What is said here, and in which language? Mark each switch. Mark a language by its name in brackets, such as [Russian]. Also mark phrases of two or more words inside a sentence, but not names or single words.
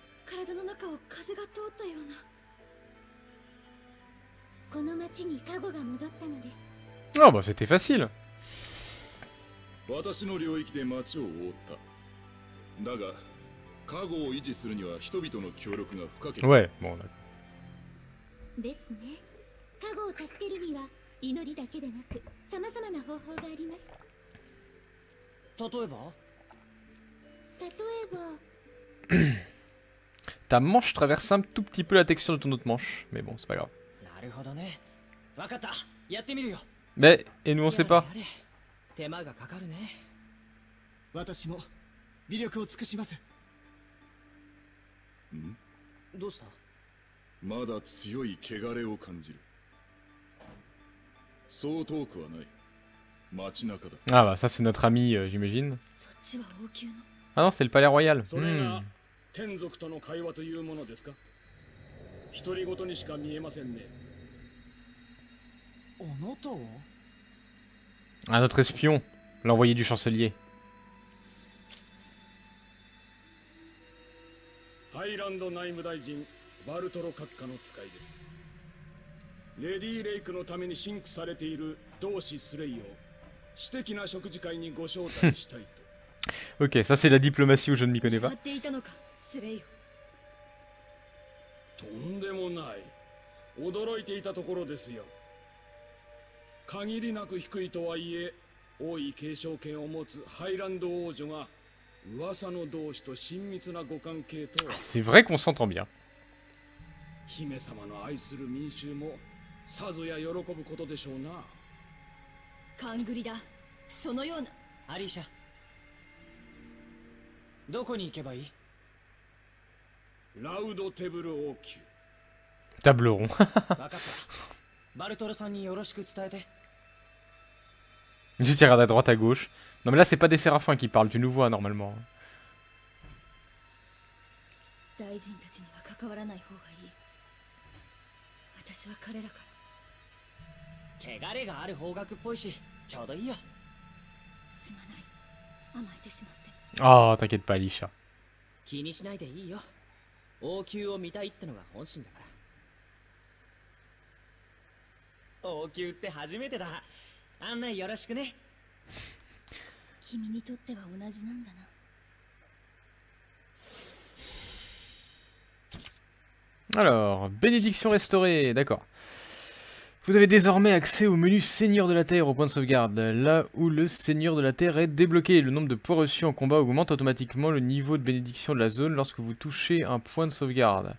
[Japanese] 体の中を風が通ったような。この町にカゴが戻ったのです。 [French] Ah bah c'était facile. [Japanese] 私の領域で町を覆った。だが、カゴを維持するには人々の協力が不可欠。 [French] Ouais, bon d'accord. [Japanese] ですね。カゴを助けるには祈りだけでなく、様々な方法があります。例えば？ [French] Ta manche traverse un tout petit peu la texture de ton autre manche, mais bon, c'est pas grave. [Japanese] なるほどね。わかった。やってみるよ。 [French] Mais, et nous on sait pas. [Japanese] 手間がかかるね。私も微力を尽くします。どうした？まだ強い汚れを感じる。そう遠くはない。街中だ。 [French] Ah bah ça c'est notre ami, j'imagine. [Japanese] そっちは王宮の。 [French] Ah non, c'est le palais royal. [Japanese] それが天族との会話というものですか？独り言にしか見えませんね。あなたは？ [French] Ah, notre espion, l'envoyé du chancelier. [Japanese] ハイランド内務大臣バルトロ閣下の使いです。レディ・レイクのためにシンクされている同志スレイを私的な食事会にご招待したいと。 [French] Ok, ça c'est la diplomatie où je ne m'y connais pas. [Japanese] っていたのか、スレイよ。とんでもない。驚いていたところですよ。限りなく低いとはいえ、王位継承権を持つハイランド王女が噂の同志と親密なご関係とは。 [French] C'est vrai qu'on s'entend bien. [Japanese] 姫様の愛する民衆もさぞや喜ぶことでしょうな。勘繰りだ。そのような。アリシャ。どこに行けばいい？ラウドテブル王宮。 Tableron. わかった。バルトルさんによろしく伝えて。 [French] Je tire à droite à gauche. Non mais là c'est pas des séraphins qui parlent, tu nous vois normalement. [Japanese] 大臣たちには関わらない方がいい。私は彼らから。汚れがある方角っぽいし、ちょうどいいよ。すまない。甘えてしまって。 [French] Ah, t'inquiète pas, Alicia. [Japanese] 気にしないでいいよ。王宮を見たいってのが本心だから。王宮って初めてだ。案内よろしくね。君にとっては同じなんだな。 [French] Alors, bénédiction restaurée, d'accord. Vous avez désormais accès au menu Seigneur de la Terre au point de sauvegarde. Là où le Seigneur de la Terre est débloqué, le nombre de points reçus en combat augmente automatiquement le niveau de bénédiction de la zone lorsque vous touchez un point de sauvegarde.